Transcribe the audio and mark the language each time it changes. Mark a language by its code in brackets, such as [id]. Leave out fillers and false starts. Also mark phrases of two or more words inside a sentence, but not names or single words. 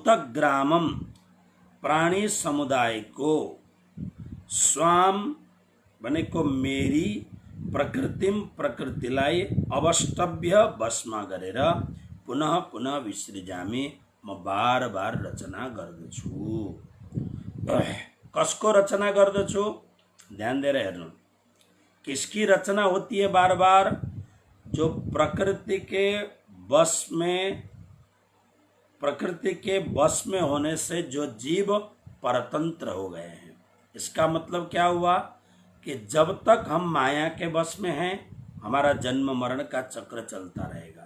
[ne] भूतग्रामम, प्राणी समुदाय को स्वाम भनेको मेरी प्रकृतिम प्रकृतिलाई अवष्टभ्य वशमा गरेर [sa] पुनः पुनः विसृजामी [ne] म बार बार रचना गर्दछु। कसको रचना गर्दछु? ध्यान दिएर हेर्नु। [hi] किसकी रचना होती है बार बार? जो प्रकृति के वश में होने से जो जीव परतंत्र हो गए हैं। इसका मतलब क्या हुआ कि जब तक हम माया के वश में हैं, हमारा जन्म मरण का चक्र चलता रहेगा।